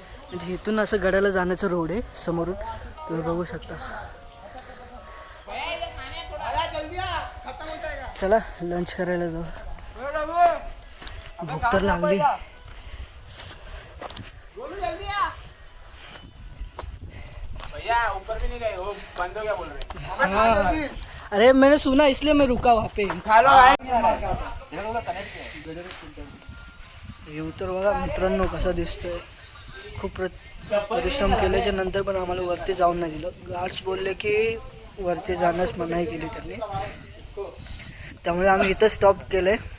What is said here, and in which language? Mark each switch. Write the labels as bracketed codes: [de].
[mr] म्हणजे इथून असं गडाला जाण्याचं रोड आहे समोरून, तुम्ही बघू शकता. चला लंच करायला जाऊ, भूक तर लागली. [hi] भैया ऊपर भी नहीं गए हो, बंद हो गया बोल रहे. हाँ अरे मैंने सुना इसलिए मैं रुका वहाँ पे. खा लो. [mr] व्ह्यू तर बघा मित्रांनो कसा दिसतोय. खूप परिश्रम केल्याच्या नंतर पण आम्हाला वरती जाऊन नाही दिलं. गार्ड्स बोलले की वरती जाण्यास मनाई केली त्यांनी, त्यामुळे आम्ही इथं स्टॉप केलंय.